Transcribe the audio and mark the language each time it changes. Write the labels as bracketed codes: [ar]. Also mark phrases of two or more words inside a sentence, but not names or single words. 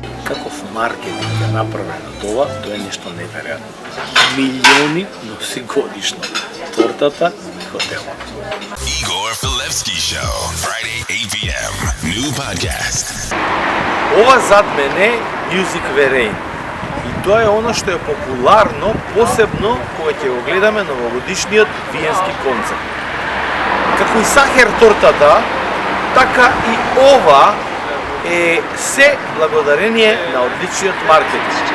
[mk] каков маркетинг е направен од ова, тоа е нешто неверојатно. Милиони носи годишно тортата и хотелот. [en] Igor Filevski Show, Friday 8 p.m. New podcast. [mk] Ова зад мене е Music Verein. И тоа е оно што е популарно, посебно кога ќе го гледаме новогодишниот виенски концерт. Како и сахар тортата, така и ова е се благодарение на одличниот маркетинг.